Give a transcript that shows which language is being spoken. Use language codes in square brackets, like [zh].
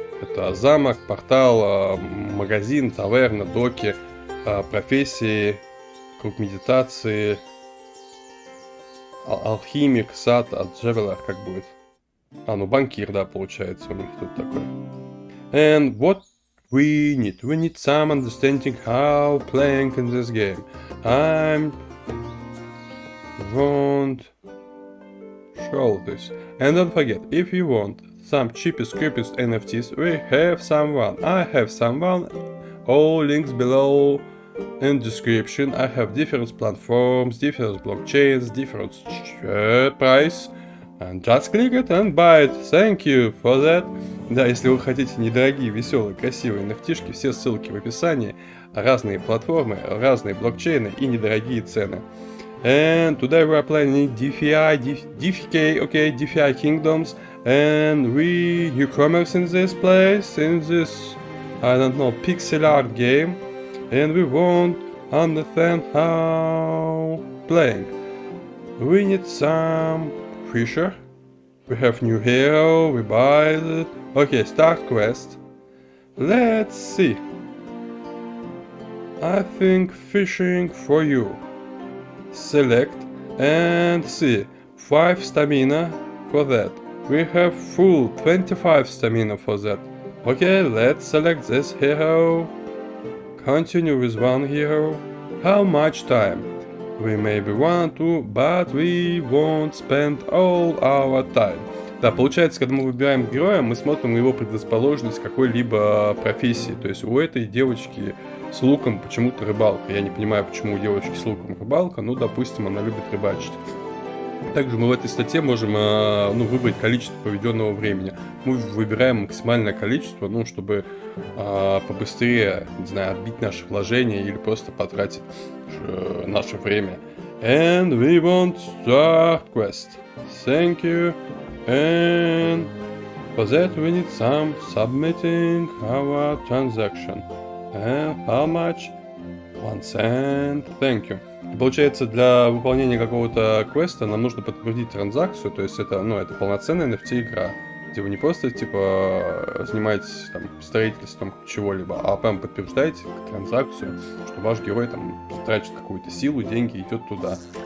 [ru] Это замок, портал, магазин, таверна, доки, профессии, круг медитации, алхимик, сад, джевелер как будет. Ну банкир, да, получается у них тут такой. [en] And what we need some understanding how playing in this game. I won't show this. And don't forget, if you want some cheapest, creepiest NFTs, we have someone. I have someone. All links below in description. I have different platforms, different blockchains, different price. And just click it and buy it. Thank you for that. [ru] Да, если вы хотите недорогие, веселые, красивые NFT-шки, все ссылки в описании. Разные платформы, разные блокчейны и недорогие цены. [en] And today we are playing DeFi, okay, DeFi Kingdoms. And we newcomers in this place, in this, I don't know, pixel art game. And we won't understand how playing. We need some fisher. We have new hero, we buy it. Okay, start quest. Let's see. I think fishing for you. Select and see. 5 stamina for that. We have full 25 stamina for that. Okay, let's select this hero. Continue with one hero. How much time? We maybe want to, but we won't spend all our time. [ru] Да, получается, когда мы выбираем героя, мы смотрим на его предрасположенность какой-либо профессии. То есть у этой девочки с луком почему-то рыбалка. Я не понимаю, почему у девочки с луком рыбалка, ну, допустим, она любит рыбачить. Также мы в этой статье можем выбрать количество проведенного времени. Мы выбираем максимальное количество, чтобы побыстрее, не знаю, отбить наше вложение или просто потратить наше время. [en] And we want start quest. Thank you. And for that we need some submitting our transaction. And how much? 1 cent. Thank you. [ru] И получается, для выполнения какого-то квеста нам нужно подтвердить транзакцию, то есть это, это полноценная NFT игра, где вы не просто, занимаетесь там строительством чего-либо, а прям подтверждаете транзакцию, что ваш герой там тратит какую-то силу, деньги, идет туда.